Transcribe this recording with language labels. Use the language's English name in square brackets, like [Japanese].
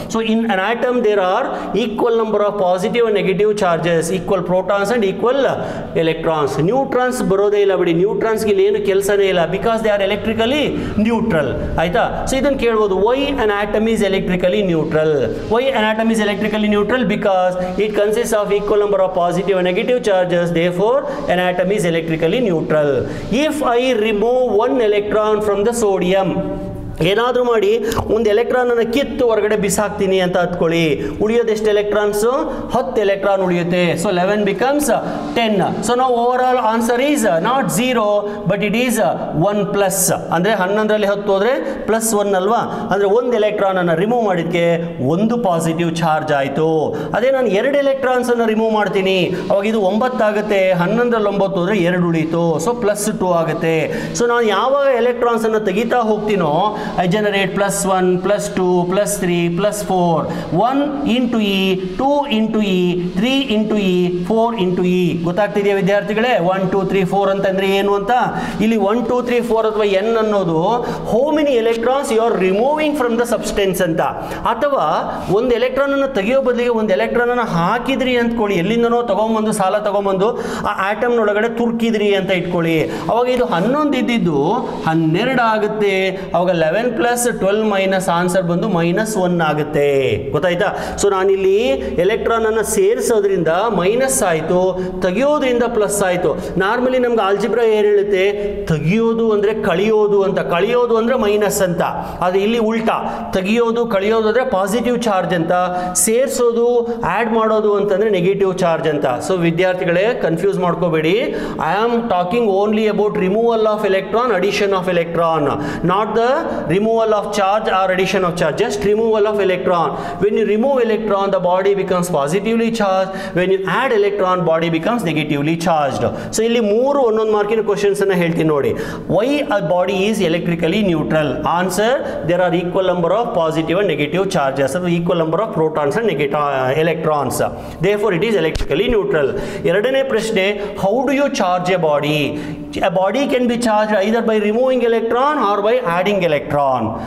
[English] So in an atom there are equal number of positive and negative charges, equal protons and equal electrons. [Kannada] Neutrons ಬರೋದೇ ಇಲ್ಲ ಬಿಡಿ, ನ್ಯೂಟ್ರಾನ್ಸ್ಗೆ ಇಲ್ಲಿ ಏನು ಕೆಲಸನೇ ಇಲ್ಲ, [English] Because they are electrically neutral. [Kannada] ಆಯ್ತಾ? [English] so [Kannada] ಇದನ್ನು ಕೇಳ್ಬೋದು, [English] Why an atom is electrically neutral? Why an atom is electrically neutral? Because it consists of equal number of positive and negative charges, therefore an atom is electrically neutral. If I remove one electron from the sodium, [Kannada] ಏನಾದರೂ ಮಾಡಿ ಒಂದು ಎಲೆಕ್ಟ್ರಾನನ್ನು ಕಿತ್ತು ಹೊರಗಡೆ ಬಿಸಾಕ್ತೀನಿ ಅಂತ ಹತ್ಕೊಳ್ಳಿ, ಉಳಿಯೋದು ಎಷ್ಟು electrons? 10 electron ಉಳಿಯುತ್ತೆ. [English] So 11 becomes 10. So ನಾವು overall answer is not 0 but it is 1 plus. [Kannada] ಅಂದರೆ 11ರಲ್ಲಿ 10 ಹೋದರೆ +1 ಅಲ್ವಾ? ಅಂದರೆ ಒಂದು ಎಲೆಕ್ಟ್ರಾನನ್ನು ರಿಮೂವ್ ಮಾಡಿದ್ದಕ್ಕೆ 1 ಪಾಸಿಟಿವ್ ಚಾರ್ಜ್ ಆಯಿತು. ಅದೇ ನಾನು 2 ಎಲೆಕ್ಟ್ರಾನ್ಸನ್ನು ರಿಮೂವ್ ಮಾಡ್ತೀನಿ, ಅವಾಗ ಇದು 9 ಆಗುತ್ತೆ. 11ರಲ್ಲಿ 9 ಹೋದರೆ 2 ಉಳೀತು, ಸೊ +2 ಆಗುತ್ತೆ. ಸೊ ನಾನು ಯಾವಾಗ ಎಲೆಕ್ಟ್ರಾನ್ಸನ್ನು ತೆಗಿತಾ ಹೋಗ್ತೀನೋ [English] I generate +1, +2, +3, +4, 1 into E, [Kannada] 2 into E, 3 into E, 4 into E. ಗೊತ್ತಾಗ್ತಿದೆಯಾ ವಿದ್ಯಾರ್ಥಿಗಳೇ? 1 2 3 4 ಅಂತಂದ್ರೆ ಏನು ಅಂತ? ಇಲ್ಲಿ 1 2 3 4 ಅಥವಾ n ಅನ್ನೋದು [English] How many electrons you are removing from the substance ಅಂತ. [Kannada] ಅಥವಾ ಒಂದು ಎಲೆಕ್ಟ್ರಾನ್ ಅನ್ನು ತೆಗೆಯೋ ಬದಲಿಗೆ ಒಂದು ಎಲೆಕ್ಟ್ರಾನ್ ಅನ್ನು ಹಾಕಿದ್ರಿ ಅಂದ್ಕೊಳ್ಳಿ, ಎಲ್ಲಿಂದನೋ ತಗೊಂಬಂದು ಸಾಲ ತಗೊಂಬಂದು ಆ ಆಟಮ್ ನೊಳಗಡೆ ತುರ್ಕಿದ್ರಿ ಅಂತ ಇಟ್ಕೊಳ್ಳಿ, ಅವಾಗ ಇದು 11 ಇದ್ದಿದ್ದು 12 ಆಗುತ್ತೆ. ಅವಾಗ 11 + 12 ಮೈನಸ್ ಆನ್ಸರ್ ಬಂದು -1 ಆಗುತ್ತೆ. ಗೊತ್ತಾಯ್ತಾ? ಸೊ ನಾನಿಲ್ಲಿ ಎಲೆಕ್ಟ್ರಾನ್ ಅನ್ನು ಸೇರಿಸೋದ್ರಿಂದ ಮೈನಸ್ ಆಯಿತು, ತೆಗಿಯೋದ್ರಿಂದ ಪ್ಲಸ್ ಆಯಿತು. ನಾರ್ಮಲಿ ನಮ್ಗೆ ಆಲ್ಜಿಬ್ರಾ ಏನು ಹೇಳುತ್ತೆ? ತೆಗಿಯೋದು ಅಂದರೆ ಕಳಿಯೋದು ಅಂತ, ಕಳಿಯೋದು ಅಂದರೆ ಮೈನಸ್ ಅಂತ. ಅದು ಇಲ್ಲಿ ಉಲ್ಟಾ, ತೆಗಿಯೋದು ಕಳಿಯೋದು ಅಂದರೆ ಪಾಸಿಟಿವ್ ಚಾರ್ಜ್ ಅಂತ, ಸೇರಿಸೋದು ಆ್ಯಡ್ ಮಾಡೋದು ಅಂತಂದರೆ ನೆಗೆಟಿವ್ ಚಾರ್ಜ್ ಅಂತ. ಸೊ ವಿದ್ಯಾರ್ಥಿಗಳೇ ಕನ್ಫ್ಯೂಸ್ ಮಾಡ್ಕೋಬೇಡಿ. [English] I am talking only about removal of electron, addition of electron, not the removal of charge or addition of charge, just removal of electron. When you remove electron, the body becomes positively charged. When you add electron, body becomes negatively charged. [Kannada] So ಇಲ್ಲಿ 3 ಒಂದೊಂದು ಮಾರ್ಕಿನ questions ಅನ್ನು ಹೇಳ್ತೀನಿ ನೋಡಿ. [English] Why a body is electrically neutral? Answer: there are equal number of positive and negative charges, or equal number of protons and electrons. Therefore it is electrically neutral. [Kannada] ಎರಡನೇ ಪ್ರಶ್ನೆ, [English] how do you charge a body? A body can be charged either by removing electron or by adding electron.